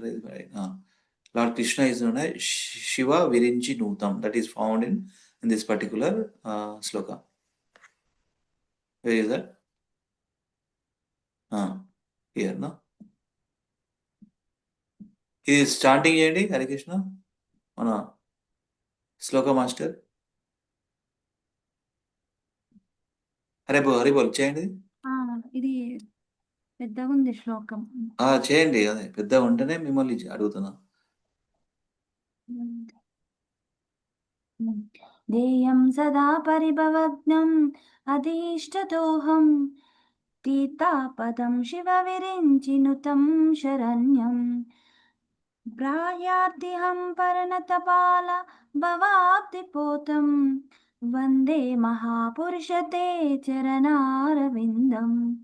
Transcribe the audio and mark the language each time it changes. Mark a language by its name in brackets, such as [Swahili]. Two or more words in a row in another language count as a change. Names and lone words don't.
[English] Right? Lord Krishna is known as [Sanskrit] शिव विरिञ्चि नुतम्. [English] That is found in this particular sloka. Where is that? Here, no? He is chanting Yendi, Hare Krishna. Sloka master. [Telugu] హరిబోల్ చేయండి ఇది పెద్దగా ఉంది శ్లోకం. చేయండి అదే పెద్దగా ఉంటేనే మిమ్మల్ని అడుగుతున్నా. [Sanskrit] ध्येयं सदा परिभवग्नम् अधीष्टदोहं तीर्थापदं शिवविरिञ्चिनुतं शरण्यं प्रायार्तिहं परनतपाल भवाब्धिपोतं वन्दे महापुरुषते चरणारविन्दम्.